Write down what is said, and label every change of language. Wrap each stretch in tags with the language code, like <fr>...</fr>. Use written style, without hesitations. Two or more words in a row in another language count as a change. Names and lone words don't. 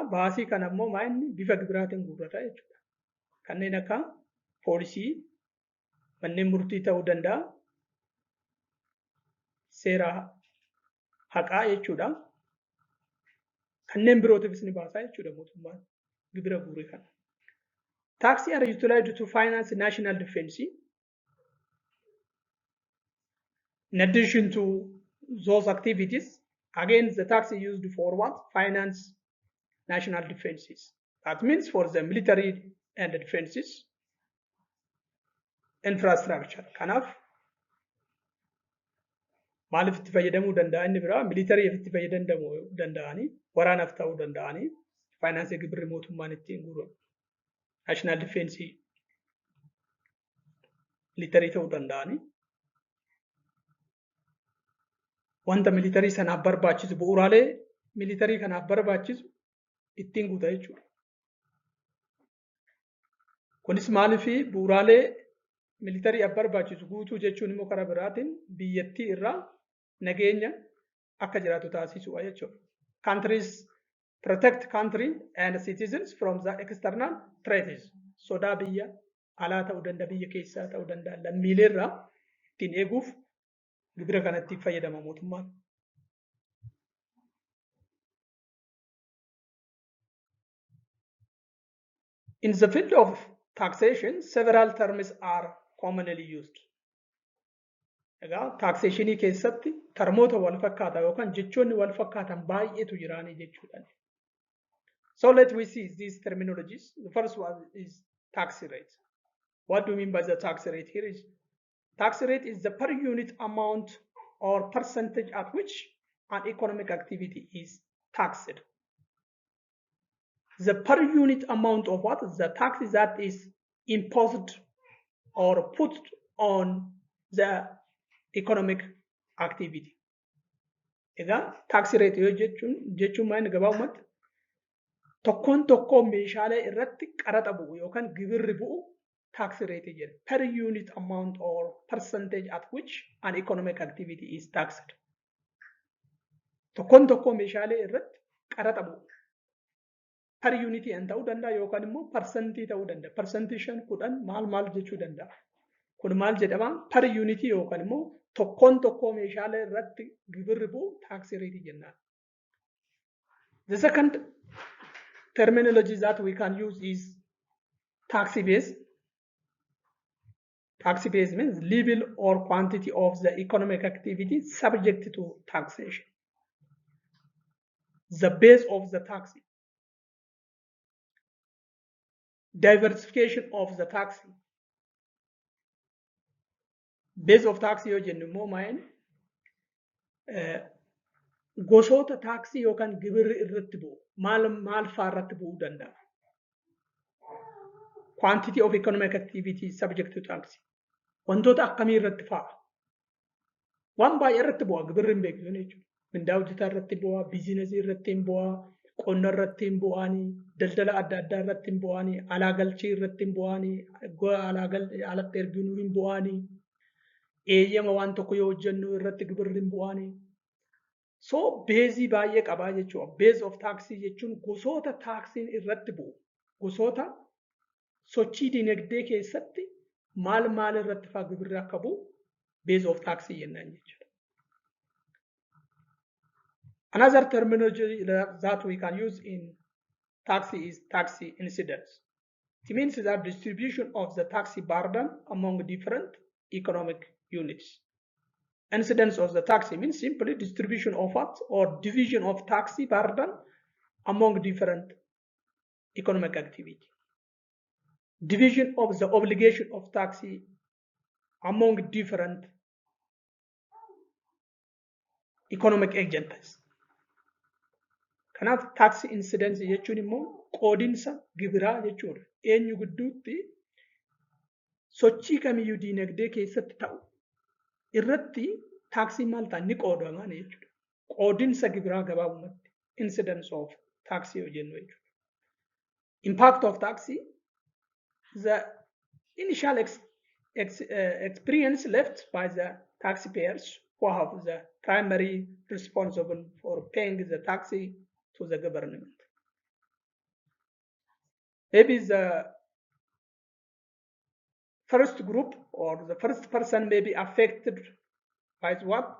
<om>Baasii kana immoo maa'inni bifa gibiraatiin guurrata jechuudha. Kanneen akka poolisii, manneen murtii ta'uu danda'a. Seera haqaa jechuudha. Kanneen birootiifis ni baasaa jechuudha mootummaan gibira guure kana.</om> <en>Taxes are utilized to finance national defense. In addition to those activities, again the tax is used for what? Finance national defenses. That means for the military and the defenses, infrastructure.</en> <om>Kanaaf maaliif itti fayyadamuu danda'a inni biraa militariif itti fayyadamuu danda'anii waraanaaf ta'uu danda'anii faayinaansii gibirri mootummaan ittiin guuru</om> <en>naashinaal difeensii</en> <om>militarii ta'uu danda'anii wanta militarii sanaaf barbaachisu bu'uuraalee militarii kanaaf barbaachisu ittiin guuta jechuudha. Kunis maaliif bu'uuraalee militariif barbaachisu guutuu jechuun immoo karaa biraatiin biyyattii irraa nageenya akka jiraatu taasisudha jechuudha.</om> <en>Countries protect country and citizens from the external threats.</en> <om>Sodaa biyya alaa ta'uu danda'a biyya keessaa ta'uu danda'a lammiilee irraa ittiin eeguuf gibira kanatti fayyadama mootummaan.</om> <en>In the field of taxation, several terms are commonly used.</en> <om>Taxation keessatti termoota wal fakkaatan yookaan jechoonni wal fakkaatan baay'eetu jiraanii jechuudha.</om> <en>So let we see these terminologies. The first one is tax rate. What do we mean by the tax rate? Here is tax rate is the per unit amount or percentage at which an economic activity is taxed. The per unit amount of what? The tax that is imposed or put on the economic activity. Tax rate</en> <om>jechuun maal gabaabumatti tokkoon tokkoo meeshaalee irratti qaraxa bu'u yookaan gibirri bu'u</om> <en>tax rate</en> <om>jedhama.</om> <en>Per unit amount or percentage at which an economic activity is taxed.</en> <om>Tokkoon tokkoo meeshaalee irratti qaraxa bu'u.</om> <en>Per unity</en> <om>an ta'uu danda'a yookaan immoo percentii ta'uu danda'a. Percentii 10 maal jechuu danda'a. Kun maal jedhama?</om> <en>Per unity</en> <om>yookaan immoo tokkoon tokkoo meeshaalee irratti gibirri bu'u</om> <en>tax rate</en> <om>jennaan.</om> <en>The second terminology that we can use is tax base. Tax base means level or quantity of the economic activity subject to taxation. the base of the taxi, diversification of the taxi. Base of taxi</en> <om>yoo jennu immoo maa'in gosoota taaksii yookaan gibirri irratti bu'u maal fa'aa irratti bu'uu danda'a?</om> <en>Quantity of economic activity subject to tax.</en> <om>Wantoota akkamii irratti fa'a? Waan baay'ee irratti bu'a gibirri hin beeknu jechuudha. Mindaa hojjetaa irratti bu'a, biizinasii irratti hin bu'a, qonna irratti hin bu'anii, daldala adda addaa irratti hin bu'anii, alaa galchii irratti hin bu'anii, alatti erginuu hin bu'anii, eeyyama waan tokko yoo hojjennu irratti gibirri hin bu'anii. So beezii baay'ee qabaa jechuudha.</om> <en>Base of taxi</en> <om>jechuun gosoota taaksiin irratti bu'u. Gosoota sochii dinagdee keessatti maal irratti fa'aa gibirri akka bu'u</om> <en>base of taxi</en> <om>jennaan jechuudha.</om> <en>Another terminology that we can use in taxi is taxi incidence. It means that distribution of the taxi burden among different economic units. Incidence of the taxi means simply distribution of what or division of taxi burden among different economic activity. Division of the obligation of taxi among different economic agents.</en> <om>Kanaaf</om> <en>taxi incidence</en> <om>jechuun immoo qoodinsa gibiraa jechuudha. Eenyu gidduutti sochii kamiyyuu diinagdee keessatti ta'u irratti taaksiin maal ta'a ni qoodama jechuudha. Qoodinsa gibiraa gabaabumatti</om> <en>incidence of taxi</en> <om>yoo jennu jechuudha.</om> <en>Impact of taxi, the initial experience left by the taxpayers who have the primary responsible for paying the taxi to the government. Maybe the first group or the first person may be affected by what?</en>